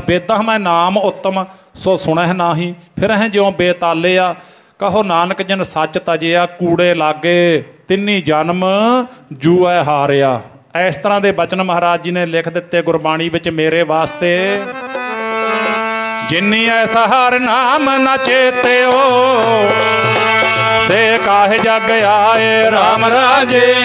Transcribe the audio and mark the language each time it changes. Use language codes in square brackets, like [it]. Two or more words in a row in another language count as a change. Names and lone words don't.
[pa] ਬੇਦਾਂ ਮੈਂ ਨਾਮ ਉੱਤਮ ਸੋ ਸੁਣਹਿ ਨਾਹੀ, ਫਿਰ ਹੈ ਜਿਉਂ ਬੇਤਾਲੇ ਆ। ਕਹੋ ਨਾਨਕ ਜਨ ਸੱਚ ਤਜਿਆ, ਕੂੜੇ ਲਾਗੇ ਤਿੰਨੀ ਜਨਮ ਜੂਐ ਹਾਰਿਆ। ਇਸ ਤਰ੍ਹਾਂ ਦੇ ਬਚਨ ਮਹਾਰਾਜ ਜੀ ਨੇ ਲਿਖ ਦਿੱਤੇ ਗੁਰਬਾਣੀ ਵਿੱਚ ਮੇਰੇ ਵਾਸਤੇ। ਜਿੰਨੀ ਐਸਾ ਹਰ ਨਾਮ ਨ ਚੇਤਿਓ ਸੇ ਕਾਹੇ ਜਗ ਆਏ ਰਾਮ ਰਾਜੇ।